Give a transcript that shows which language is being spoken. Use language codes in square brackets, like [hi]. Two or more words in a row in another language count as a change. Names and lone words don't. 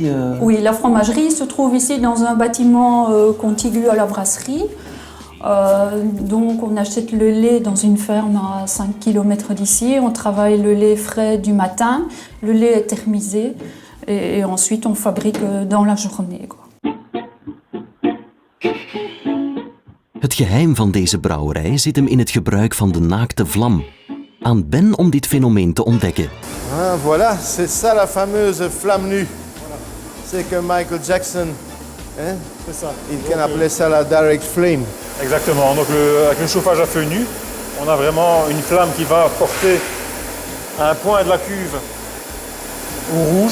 [fr] Oui, la fromagerie se trouve ici dans un bâtiment contigu à la brasserie. Donc on achète le lait dans une ferme à 5 km d'ici. On travaille le lait frais du matin. Le lait est thermisé et ensuite on fabrique dans la journée, quoi. [nl] Het geheim van deze brouwerij zit hem in het gebruik van de naakte vlam. Aan Ben om dit fenomeen te ontdekken. [fr] Ah, voilà, c'est ça la fameuse flamme nue. C'est que Michael Jackson, hein, C'est ça. il can appeler ça la [en] direct flame. [fr] Exactement. Donc avec le chauffage à feu nu, on a vraiment une flamme qui va porter à un point de la cuve au rouge.